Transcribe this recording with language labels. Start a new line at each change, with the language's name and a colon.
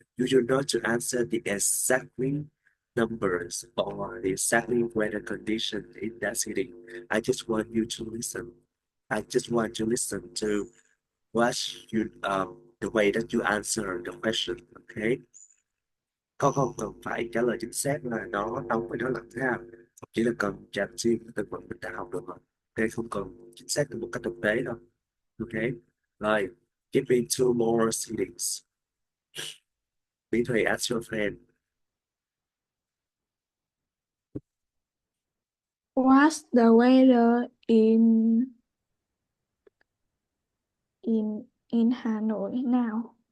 English: You should not to answer the exactly numbers or the exactly weather condition in that city. I just want you to listen. I just want to listen to what you the way that you answer the question. Okay.
Vietnamese: Con không cần phải trả lời chính xác là nó nóng hay nó lạnh ha. Chỉ là cần chạm xuyên từ vựng mình đã học được rồi. Ok, không cần chính xác từ một cách thực tế đâu. Ok.
English: Rồi, give me two more cities.
Vietnamese: Bí thầy
English: ask your friend. What's the weather in Hà Nội now?